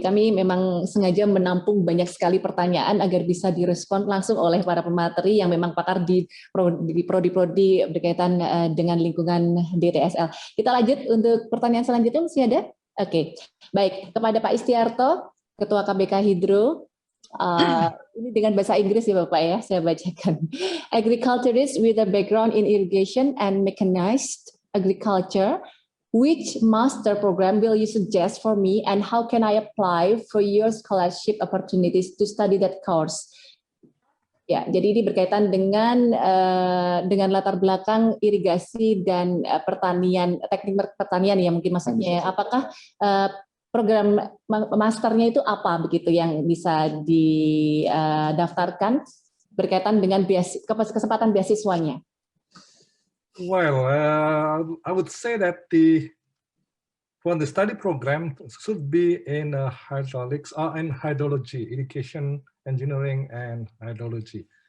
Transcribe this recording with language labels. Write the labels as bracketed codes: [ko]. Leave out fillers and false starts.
[id] Kami memang sengaja menampung banyak sekali pertanyaan agar bisa direspon langsung oleh para pemateri yang memang pakar di prodi-prodi berkaitan dengan lingkungan DTSL. Kita lanjut untuk pertanyaan selanjutnya, masih ada? Oke, baik. Kepada Pak Istiarto, Ketua KBK Hidro, ini dengan bahasa Inggris ya Bapak ya, saya bacakan. [en] Agriculturist with a background in irrigation and mechanized agriculture, which master program will you suggest for me and how can I apply for your scholarship opportunities to study that course? [id] Ya, jadi ini berkaitan dengan latar belakang irigasi dan pertanian, teknik pertanian ya mungkin maksudnya. Apakah program masternya itu apa begitu yang bisa didaftarkan berkaitan dengan kesempatan beasiswanya? [en] Well, I would say that for the study program should be in hydraulics or in hydrology, irrigation, engineering, and hydrology.